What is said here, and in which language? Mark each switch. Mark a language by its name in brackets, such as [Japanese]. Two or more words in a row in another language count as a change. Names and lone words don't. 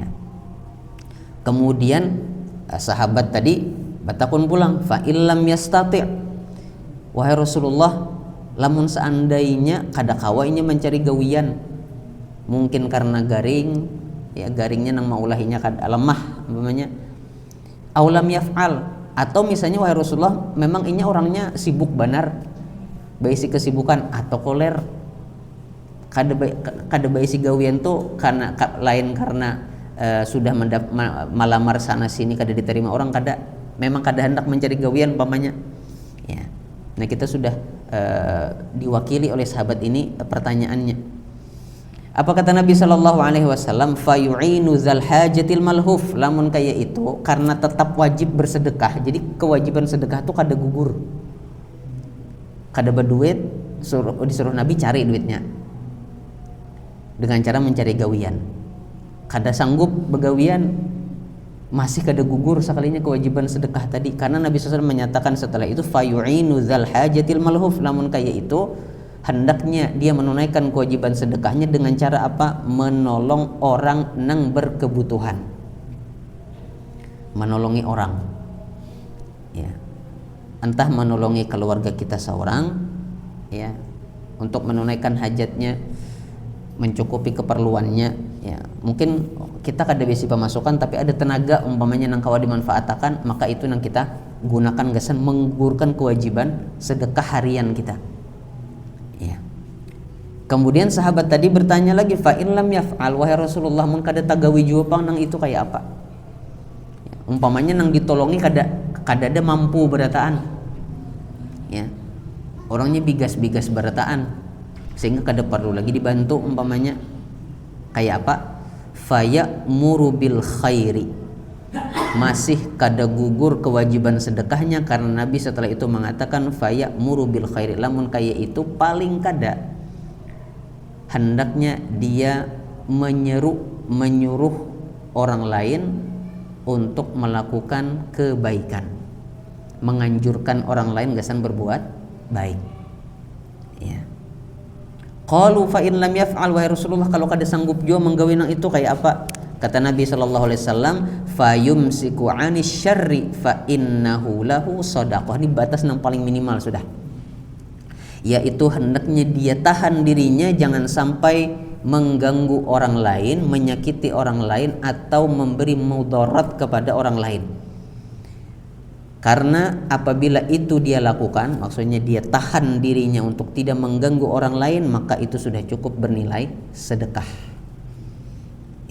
[Banjar] Kemudian sahabat tadi batakun pulang, [Arabic] فإن لم يستطع', [Banjar] wahai Rasulullah, lamun seandainya kada kawainya mencari gawian, mungkin karena garing, ya garingnya nang maulahinya kada lemah umpamanya, [Arabic] أو لم يفعل, [Banjar] atau misalnya wahai Rasulullah memang inya orangnya sibuk banar, baisi kesibukan atau koler, kada baisi gawian tuh karena lain karena sudah malamar sana sini kada diterima orang, kada memang kada hendak mencari gawian umpamanya. Ya. Nah, kita sudah diwakili oleh sahabat ini pertanyaannya. Apa kata Nabi [Arabic] صلى الله عليه وسلم? فيعين ذا الحاجة الملهوف. [Banjar] Lamun kayak itu karena tetap wajib bersedekah. Jadi kewajiban sedekah itu kada gugur. Kada berduit, disuruh Nabi cari duitnya. Dengan cara mencari gawian. Kada sanggup begawian, masih kada gugur sekalinya kewajiban sedekah tadi, karena Nabi SAW menyatakan setelah itu [Arabic] فيعين ذا الحاجة الملهوف. [Banjar] Lamun kayak itu hendaknya dia menunaikan kewajiban sedekahnya dengan cara apa? Menolong orang nang berkebutuhan, menolongi orang, ya, entah menolongi keluarga kita seorang, ya, untuk menunaikan hajatnya, mencukupi keperluannya, ya. Mungkin kita kada bisa pemasukan tapi ada tenaga umpamanya nang kawa dimanfaatkan, maka itu nang kita gunakan gasan menggugurkan kewajiban sedekah harian kita. Ya. Kemudian sahabat tadi bertanya lagi, [Arabic] فإن لم يفعل, [Banjar] wahai Rasulullah, mun kada tagawi jua pang nang itu kayak apa? Ya, umpamanya nang ditolongi kada ada mampu berataan. Ya. Orangnya bigas-bigas berataan sehingga kada perlu lagi dibantu umpamanya. Kayak apa? [Arabic] فيأمر بالخير, [Banjar] masih kada gugur kewajiban sedekahnya karena Nabi setelah itu mengatakan [Arabic] فيأمر بالخير. [Banjar] Lamun kayak itu paling kada hendaknya dia menyuruh orang lain untuk melakukan kebaikan, menganjurkan orang lain gasan berbuat baik. Ya. [Arabic] قالوا فإن لم يفعل, [Banjar] wahai Rasulullah, kalau kada sanggup jua menggawe nang itu kayak apa? Kata Nabi [Arabic] صلى الله عليه وسلم, فيمسك عن الشر فإنه له صدقة. [Banjar] Ini batas yang paling minimal sudah. Yaitu hendaknya dia tahan dirinya jangan sampai mengganggu orang lain, menyakiti orang lain atau memberi mudarat kepada orang lain. Karena apabila itu dia lakukan, maksudnya dia tahan dirinya untuk tidak mengganggu orang lain, maka itu sudah cukup bernilai sedekah.